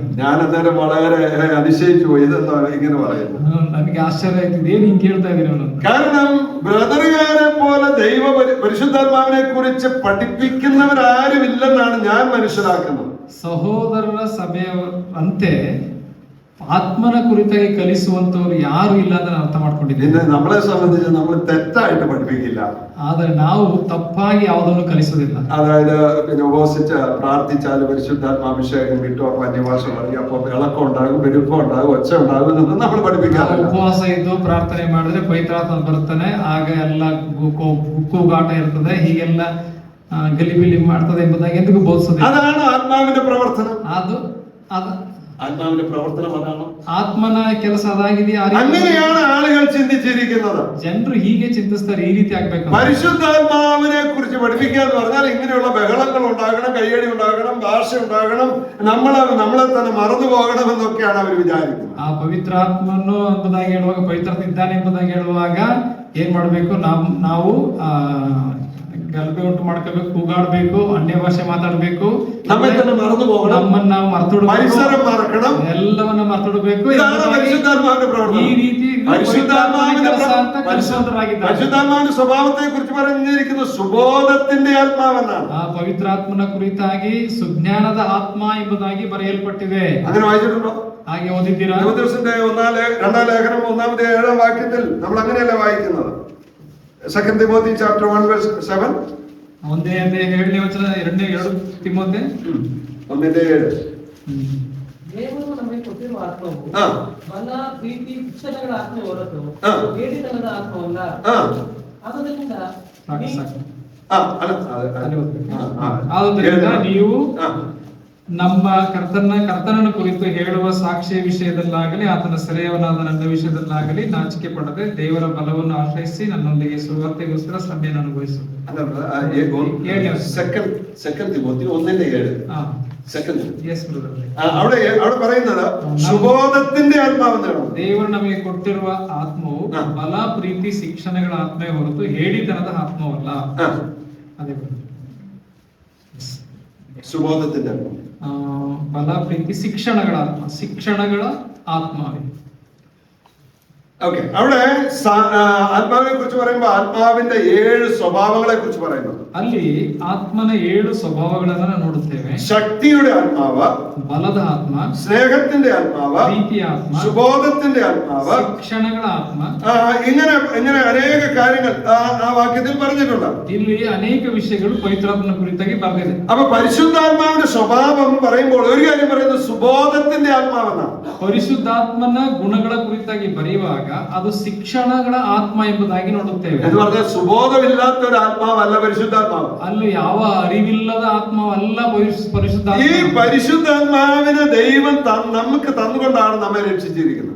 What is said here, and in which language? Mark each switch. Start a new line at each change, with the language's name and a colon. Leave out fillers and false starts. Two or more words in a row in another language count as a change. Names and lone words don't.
Malayalam: ഞാൻ അന്നേരം വളരെ അതിശയിച്ചു പോയി. ഇതെന്താ ഇങ്ങനെ പറയുന്നത്?
Kannada: ನನಗೆ ಆಶ್ಚರ್ಯ ಆಯ್ತಿದೆ, ಏನ್ ಹಿಂಗ್ ಕೇಳ್ತಾ ಇದೀನಿ ಅವನು.
Malayalam: കാരണം ബ്രദറുകാരെ പോലെ ദൈവ പരിശുദ്ധാത്മാവിനെ കുറിച്ച് പഠിപ്പിക്കുന്നവരാരും ഇല്ലെന്നാണ് ഞാൻ മനസ്സിലാക്കുന്നത്.
Kannada: ಸಹೋದರರ ಸಭೆಯಂತೆ ಆತ್ಮನ ಕುರಿತಾಗಿ ಕಲಿಸುವಂತವ್ರು ಯಾರು ಇಲ್ಲ ಅಂತ ನಾನು ಅರ್ಥ ಮಾಡ್ಕೊಂಡಿದ್ದೀನಿ.
Malayalam: നമ്മളെ സംബന്ധിച്ച് നമ്മൾ തെറ്റായിട്ട് പഠിപ്പിക്കില്ല.
Kannada: ಆದ್ರೆ ನಾವು ತಪ್ಪಾಗಿ ಯಾವುದನ್ನು ಕಲಿಸೋದಿಲ್ಲ.
Malayalam: അതായത് ഉപവസിച്ച് പ്രാർത്ഥിച്ചാൽ പരിശുദ്ധാത്മാഭിഷേകം കിട്ടും, അപ്പൊ അന്യഭാഷ പറയും, അപ്പൊ ഇളക്കം ഉണ്ടാകും, പെരുപ്പം ഉണ്ടാകും, ഒച്ച ഉണ്ടാകും എന്നൊന്നും നമ്മൾ പഠിപ്പിക്കാറില്ല.
Kannada: ಉಪವಾಸ ಇದ್ದು ಪ್ರಾರ್ಥನೆ ಮಾಡಿದ್ರೆ ಪವಿತ್ರಾತ್ಮ ಬರ್ತಾನೆ, ಆಗ ಎಲ್ಲ ಕೂಗಾಟ ಇರ್ತದೆ, ಹೀಗೆಲ್ಲ ಗಲಿಬಿಲಿ ಮಾಡ್ತದೆ ಎಂಬುದಾಗಿ ಎಂದಿಗೂ ಬೋಧಿಸೋದಿಲ್ಲ.
Malayalam: അതാണ് ആത്മാവിന്റെ പ്രവർത്തനം. ആത്മാവിന്റെ പ്രവർത്തനം അതാണ്.
Kannada: ಆತ್ಮನ ಕೆಲಸ ಅದಾಗಿದೆಯಾ?
Malayalam: അങ്ങനെയാണ് ആളുകൾ ചിന്തിച്ചിരിക്കുന്നത്.
Kannada: ಜನರು ಹೀಗೆ ಚಿಂತಿಸ್ತಾರೆ, ಈ ರೀತಿ ಆಗ್ಬೇಕು.
Malayalam: പരിശുദ്ധാത്മാവിനെ കുറിച്ച് പഠിപ്പിക്കുക എന്ന് പറഞ്ഞാൽ ഇങ്ങനെയുള്ള ബഹളങ്ങൾ ഉണ്ടാകണം, കയ്യടി ഉണ്ടാകണം, ഭാഷ ഉണ്ടാകണം, നമ്മളെ തന്നെ മറന്നു പോകണം എന്നൊക്കെയാണ് അവർ വിചാരിക്കുന്നത്.
Kannada: ಆ ಪವಿತ್ರಾತ್ಮನು ಎಂಬುದಾಗಿ ಹೇಳುವಾಗ, ಪವಿತ್ರಾತ್ಮ ಇದ್ದಾನೆ ಎಂಬುದಾಗಿ ಹೇಳುವಾಗ ಏನ್ ಮಾಡ್ಬೇಕು? ನಾವು ಗಲಭೆ ಉಂಟು ಮಾಡ್ಕೋಬೇಕು, ಕೂಗಾಡ್ಬೇಕು, ಅನ್ಯ ಭಾಷೆ ಮಾತಾಡ್ಬೇಕು, ನಮ್ಮನ್ನ ಮರೆತು ಹೋಗണം, ನಮ್ಮನ್ನ ನಾವು ಮರ್ತೊಡಬೇಕು,
Malayalam: പരിസരം മറക്കണം,
Kannada: ಎಲ್ಲವನ್ನ ಮರ್ತೊಡಬೇಕು. ಈ ರೀತಿ
Malayalam: പരിശുദ്ധാത്മാവിന്റെ സ്വഭാവത്തെ കുറിച്ച് പറഞ്ഞിരിക്കുന്ന സുബോധത്തിന്റെ ആത്മാവെന്നാണ്.
Kannada: ಆ ಪವಿತ್ರಾತ್ಮನ ಕುರಿತಾಗಿ ಸುಜ್ಞಾನದ ಆತ್ಮ ಎಂಬುದಾಗಿ ಬರೆಯಲ್ಪಟ್ಟಿದೆ.
Malayalam: അങ്ങനെ വായിച്ചിട്ടുണ്ടോ?
Kannada: ಹಾಗೆ ಓದಿದ್ದೀರಾ?
Malayalam: ദിവസത്തിന്റെ 2-ാം ലേഖനം 1-ാമത്തെ 7-ാം വാക്യത്തിൽ നമ്മൾ അങ്ങനെയല്ല വായിക്കുന്നത്. 2 തിമോത്തി chapter 1:7.
Kannada: 1-ನೇ ವಚನ 2 ತಿಮೋಥೆ 1:7. ದೇವರು ನಮಗೆ ಕೊಟ್ಟಿರುವ ಆತ್ಮವು ಬಲ, ಪ್ರೀತಿ, ಶಿಕ್ಷಣಗಳ ಆತ್ಮ ಹೊರತು ಹೇಡಿತನದ ಆತ್ಮವಲ್ಲ. ಆದ್ದರಿಂದ ಆದುದರಿಂದ ನೀವು ನಮ್ಮ ಕರ್ತನನ್ನು ಕುರಿತು ಹೇಳುವ ಸಾಕ್ಷಿಯ ವಿಷಯದಲ್ಲಾಗಲಿ ಆತನ ಸೆರೆಯವನಾದ ನನ್ನ ವಿಷಯದಲ್ಲಾಗಲಿ ನಾಚಿಕೆ ಪಡದೆ ದೇವರ ಬಲವನ್ನು ಆಶ್ರಯಿಸಿ ನನ್ನೊಂದಿಗೆ ಸುವಾರ್ತೆಗೋಸ್ಕರ ಶ್ರಮೆಯನ್ನು ಅನುಭವಿಸು.
Malayalam: 2 തിമോത്തി 1:7. അവിടെ പറയുന്നത് സുബോധത്തിന്റെ ആത്മാവെന്ന്.
Kannada: ದೇವರು ನಮಗೆ ಕೊಟ್ಟಿರುವ ಆತ್ಮವು ಬಲ, ಪ್ರೀತಿ, ಶಿಕ್ಷಣಗಳ ಆತ್ಮವೇ ಹೊರತು ಹೇಡಿತನದ ಆತ್ಮವಲ್ಲ. ಅದೇ
Malayalam: ಸುಬೋಧത്തിന്റെ
Kannada: ಬಲ, ಪ್ರೀತಿ, ಶಿಕ್ಷಣಗಳ ಆತ್ಮವೇ.
Malayalam: ഓക്കെ, അവിടെ ആത്മാവിനെ കുറിച്ച് പറയുമ്പോൾ ആത്മാവിന്റെ 7 സ്വഭാവങ്ങളെ കുറിച്ച് പറയുന്നു.
Kannada: ಅಲ್ಲಿ ಆತ್ಮನ 7 ಸ್ವಭಾವಗಳನ್ನು ನಾವು ನೋಡುತ್ತೇವೆ.
Malayalam: ശക്തിയുടെ ആത്മാവ്,
Kannada: ಬಲದ ಆತ್ಮ,
Malayalam: സ്നേഹത്തിന്റെ ആത്മാവ്,
Kannada: ಪ್ರೀತಿಯ ಆತ್ಮ,
Malayalam: സുബോധത്തിന്റെ ആത്മാവ്,
Kannada: ಶಿಕ್ಷಣಗಳ ಆತ್ಮ.
Malayalam: ഇങ്ങനെ അനേക കാര്യങ്ങൾ ആ വാക്യത്തിൽ പറഞ്ഞിട്ടുണ്ട്.
Kannada: ಇಲ್ಲಿ ಅನೇಕ ವಿಷಯಗಳು ಪವಿತ್ರಾತ್ಮನ ಕುರಿತಾಗಿ ಬರೆದಿದೆ.
Malayalam: അപ്പൊ പരിശുദ്ധാത്മാവിന്റെ സ്വഭാവം പറയുമ്പോൾ ഒരു കാര്യം പറയുന്നത് സുബോധത്തിന്റെ ആത്മാവെന്നാണ്.
Kannada: ಪರಿಶುದ್ಧಾತ್ಮನ ಗುಣಗಳ ಕುರಿತಾಗಿ ಬರೆಯುವಾಗ ಅದು ಶಿಕ್ಷಣಗಳ ಆತ್ಮ ಎಂಬುದಾಗಿ ನೋಡುತ್ತೇವೆ.
Malayalam: എന്ന് പറഞ്ഞാൽ സുബോധമില്ലാത്ത ഒരു ആത്മാവല്ല പരിശുദ്ധാത്മാവ്.
Kannada: ಅಲ್ಲಿ ಯಾವ ಅರಿವಿಲ್ಲದ ಆತ್ಮವಲ್ಲ ಪರಿಶುದ್ಧಾತ್ಮ.
Malayalam: ഈ പരിശുദ്ധാത്മാവിനെ ദൈവം നമുക്ക് തന്നുകൊണ്ടാണ് നമ്മെ രക്ഷിച്ചിരിക്കുന്നത്.